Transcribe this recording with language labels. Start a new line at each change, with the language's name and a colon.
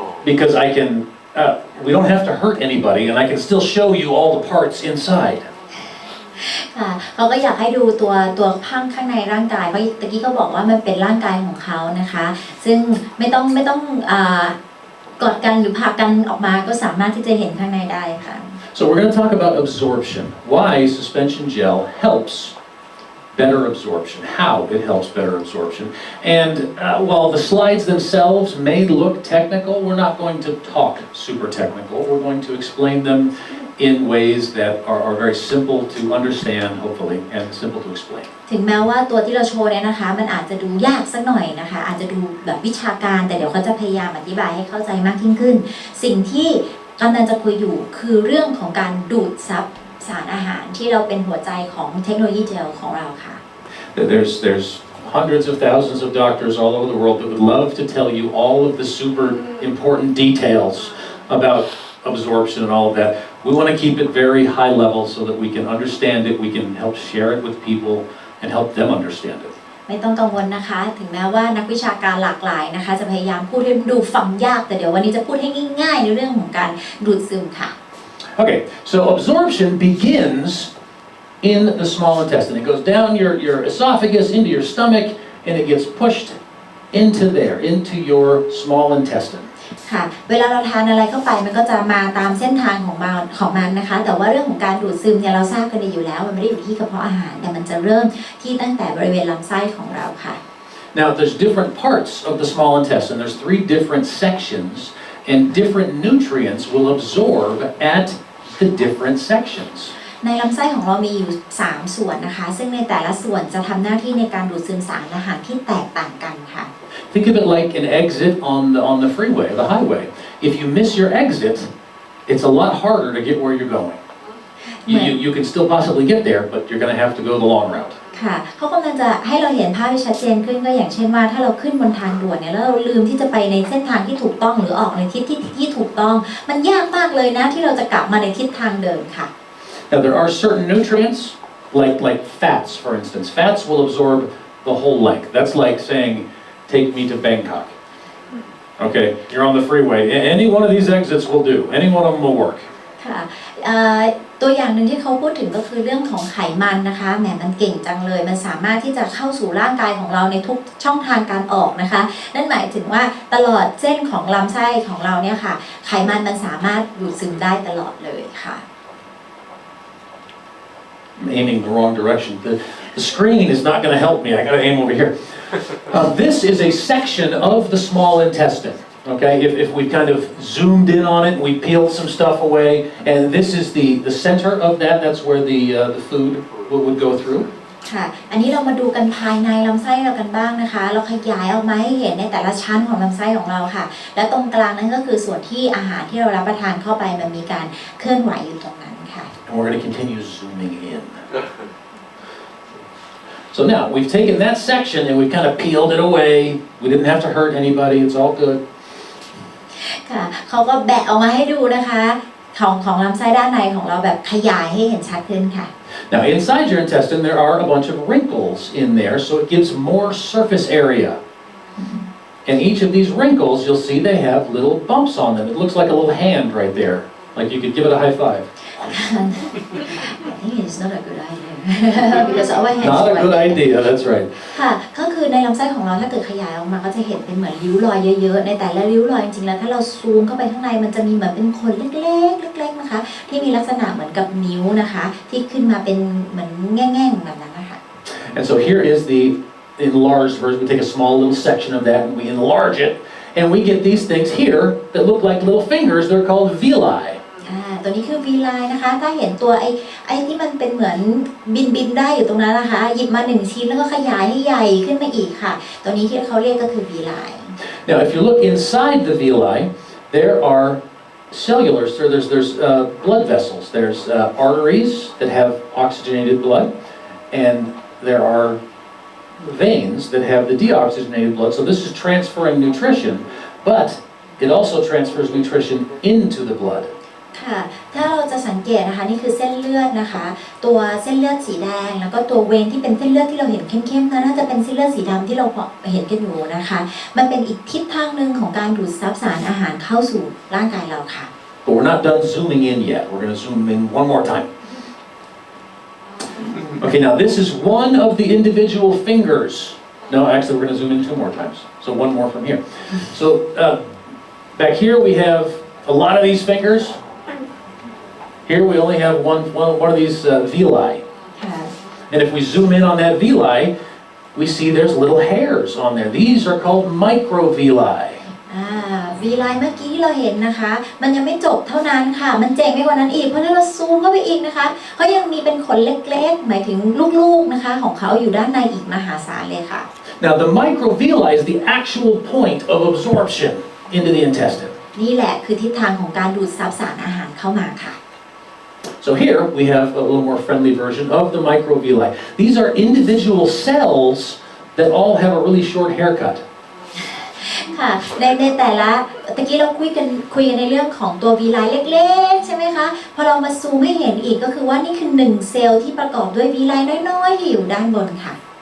English: Because I can, we don't have to hurt anybody, and I can still show you all the parts inside.
Thai: ค่ะเขาก็อยากให้ดูตัวข้างในร่างกายเพราะตะกี้เขาบอกว่ามันเป็นร่างกายของเขานะคะซึ่งไม่ต้องกอดกันหรือพากันออกมาก็สามารถที่จะเห็นข้างในได้ค่ะ
English: So we're going to talk about absorption. Why suspension gel helps better absorption. How it helps better absorption. And while the slides themselves may look technical, we're not going to talk super technical. We're going to explain them in ways that are very simple to understand, hopefully, and simple to explain.
Thai: ถึงแม้ว่าตัวที่เราโชว์เนี่ยนะคะมันอาจจะดูยากสักหน่อยนะคะอาจจะดูแบบวิชาการแต่เดี๋ยวเขาจะพยายามอธิบายให้เข้าใจมากยิ่งขึ้นสิ่งที่กำลังจะคุยอยู่คือเรื่องของการดูดซับสารอาหารที่เราเป็นหัวใจของเทคโนโลยีเจลของเราค่ะ
English: There's hundreds of thousands of doctors all over the world that would love to tell you all of the super important details about absorption and all of that. We want to keep it very high level so that we can understand it, we can help share it with people and help them understand it.
Thai: ไม่ต้องกังวลนะคะถึงแม้ว่านักวิชาการหลากหลายนะคะจะพยายามพูดให้ดูฟังยากแต่เดี๋ยววันนี้จะพูดให้ง่ายๆในเรื่องของการดูดซึมค่ะ
English: Okay, so absorption begins in the small intestine. It goes down your esophagus into your stomach and it gets pushed into your small intestine.
Thai: ค่ะเวลาเราทานอะไรเข้าไปมันก็จะมาตามเส้นทางของมันนะคะแต่ว่าเรื่องของการดูดซึมเนี่ยเราทราบกันดีอยู่แล้วมันไม่ได้อยู่ที่กระเพาะอาหารแต่มันจะเริ่มที่ตั้งแต่บริเวณลำไส้ของเราค่ะ
English: Now there's different parts of the small intestine. There's 3 different sections and different nutrients will absorb at the different sections.
Thai: ในลำไส้ของเรามีอยู่3ส่วนนะคะซึ่งในแต่ละส่วนจะทำหน้าที่ในการดูดซึมสารอาหารที่แตกต่างกันค่ะ
English: Think of it like an exit on the freeway, the highway. If you miss your exit, it's a lot harder to get where you're going. You can still possibly get there, but you're going to have to go the long route.
Thai: ค่ะเขากำลังจะให้เราเห็นภาพที่ชัดเจนขึ้นก็อย่างเช่นว่าถ้าเราขึ้นบนทางด่วนเนี่ยแล้วเราลืมที่จะไปในเส้นทางที่ถูกต้องหรือออกในทิศที่ถูกต้องมันยากมากเลยนะที่เราจะกลับมาในทิศทางเดิมค่ะ
English: Now there are certain nutrients like fats, for instance. Fats will absorb the whole length. That's like saying,Take me to Bangkok. Okay, you're on the freeway. Any one of these exits will do. Any one of them will work.
Thai: ค่ะตัวอย่างหนึ่งที่เขาพูดถึงก็คือเรื่องของไขมันนะคะแหมมันเก่งจังเลยมันสามารถที่จะเข้าสู่ร่างกายของเราในทุกช่องทางการออกนะคะนั่นหมายถึงว่าตลอดเส้นของลำไส้ของเราเนี่ยค่ะไขมันมันสามารถดูดซึมได้ตลอดเลยค่ะ
English: I'm aiming the wrong direction. The screen is not going to help me. I got to aim over here. This is a section of the small intestine. Okay, if we kind of zoomed in on it and we peeled some stuff away, and this is the center of that. That's where the food would go through.
Thai: ค่ะอันนี้เรามาดูกันภายในลำไส้เรากันบ้างนะคะเราขยายออกมาให้เห็นในแต่ละชั้นของลำไส้ของเราค่ะและตรงกลางนั้นก็คือส่วนที่อาหารที่เรารับประทานเข้าไปมันมีการเคลื่อนไหวอยู่ตรงนั้นค่ะ
English: And we're going to continue zooming in. So now we've taken that section and we've kind of peeled it away. We didn't have to hurt anybody. It's all good.
Thai: ค่ะเขาก็แบะออกมาให้ดูนะคะของลำไส้ด้านในของเราแบบขยายให้เห็นชัดขึ้นค่ะ
English: Now inside your intestine there are a bunch of wrinkles in there, so it gives more surface area. And each of these wrinkles, you'll see they have little bumps on them. It looks like a little hand right there, like you could give it a high five. I think it's not a good idea because our hands Not a good idea, that's right.
Thai: ค่ะก็คือในลำไส้ของเราถ้าเกิดขยายออกมาก็จะเห็นเป็นเหมือนริ้วรอยเยอะๆในแต่ละริ้วรอยจริงๆแล้วถ้าเราซูมเข้าไปข้างในมันจะมีเหมือนเป็นขนเล็กๆเล็กๆนะคะที่มีลักษณะเหมือนกับนิ้วนะคะที่ขึ้นมาเป็นเหมือนแง่งๆแบบนั้นนะคะ
English: And so here is the enlarged version. We take a small little section of that and we enlarge it, and we get these things here that look like little fingers. They're called villi.
Thai: ตัวนี้คือวีไลน์นะคะถ้าเห็นตัวไอ้ที่มันเป็นเหมือนบินได้อยู่ตรงนั้นนะคะหยิบมา1ชิ้นแล้วก็ขยายให้ใหญ่ขึ้นมาอีกค่ะตัวนี้ที่เขาเรียกก็คือวีไลน์
English: Now if you look inside the villi, there are cellulars. There's blood vessels. There's arteries that have oxygenated blood, and there are veins that have the deoxygenated blood. So this is transferring nutrition, but it also transfers nutrition into the blood.
Thai: ค่ะถ้าเราจะสังเกตนะคะนี่คือเส้นเลือดนะคะตัวเส้นเลือดสีแดงแล้วก็ตัวเวนที่เป็นเส้นเลือดที่เราเห็นเข้มๆนั้นน่าจะเป็นเส้นเลือดสีดำที่เราเห็นกันอยู่นะคะมันเป็นอีกทิศทางหนึ่งของการดูดซับสารอาหารเข้าสู่ร่างกายเราค่ะ
English: But we're not done zooming in yet. We're going to zoom in one more time. Okay, now this is one of the individual fingers. No, actually we're going to zoom in 2 more times. So one more from here. So back here we have a lot of these fingers. Here we only have one of these villi. And if we zoom in on that villi, we see there's little hairs on there. These are called microvilli.
Thai: วีไลน์เมื่อกี้ที่เราเห็นนะคะมันยังไม่จบเท่านั้นค่ะมันเจ๋งไปกว่านั้นอีกเพราะถ้าเราซูมเข้าไปอีกนะคะเขายังมีเป็นขนเล็กๆหมายถึงลูกๆนะคะของเขาอยู่ด้านในอีกมหาศาลเลยค่ะ
English: Now the microvilli is the actual point of absorption into the intestine.
Thai: นี่แหละคือทิศทางของการดูดซับสารอาหารเข้ามาค่ะ
English: So here we have a little more friendly version of the microvilli. These are individual cells that all have a really short haircut.
Thai: ค่ะในแต่ละตะกี้เราคุยกันในเรื่องของตัววีไลน์เล็กๆใช่ไหมคะพอเรามาซูมให้เห็นอีกก็คือว่านี่คือ1เซลล์ที่ประกอบด้วยวีไลน์น้อยๆที่อยู่ด้านบนค่ะ